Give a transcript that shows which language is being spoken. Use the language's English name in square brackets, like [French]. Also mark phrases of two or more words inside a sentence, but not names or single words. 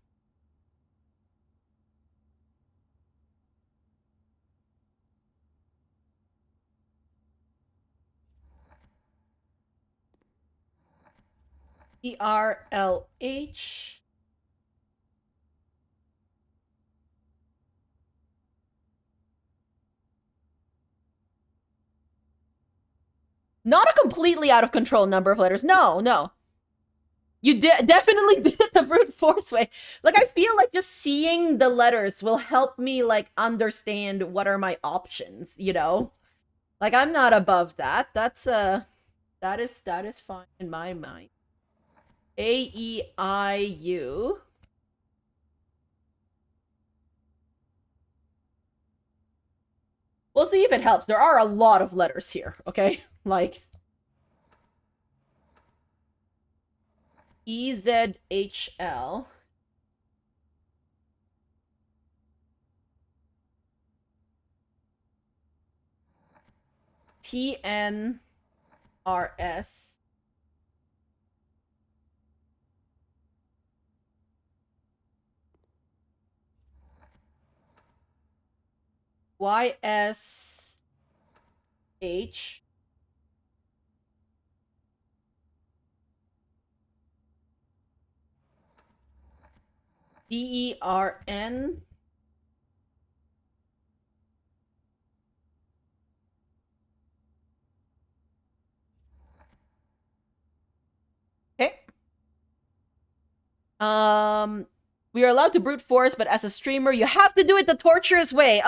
[English] ERLH. Not a completely out of control number of letters. No, no. You definitely did it the brute force way. Like, I feel like just seeing the letters will help me, like, understand what are my options, you know? Like, I'm not above that. That is fine in my mind. AEIU. We'll see if it helps. There are a lot of letters here, okay? Like, EZHL. TNRS. YSH. DERN. Okay. We are allowed to brute force, but as a streamer, you have to do it the torturous way.